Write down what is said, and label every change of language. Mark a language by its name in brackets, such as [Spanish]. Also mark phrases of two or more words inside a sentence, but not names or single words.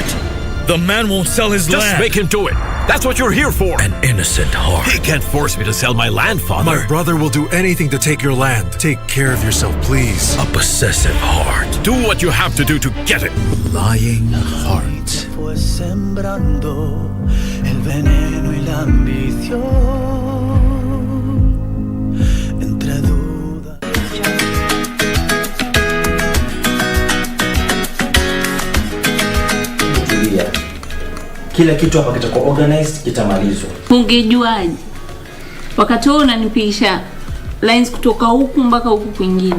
[English] The man won't sell his land. Just make him do it. That's what you're here for. An innocent heart. He can't force me to sell my land, father. My brother will do anything to take your land. Take care of yourself, please. A possessive heart. Do what you have to do to get it. Lying heart. [Spanish] Fue sembrando el veneno y la ambición entre dudas. [Swahili] Kila kitu hapa kitakuwa organized, kitamalizwa. Ungejuaje? Wakati wewe unanipisha lines kutoka huku mpaka huku kwingine.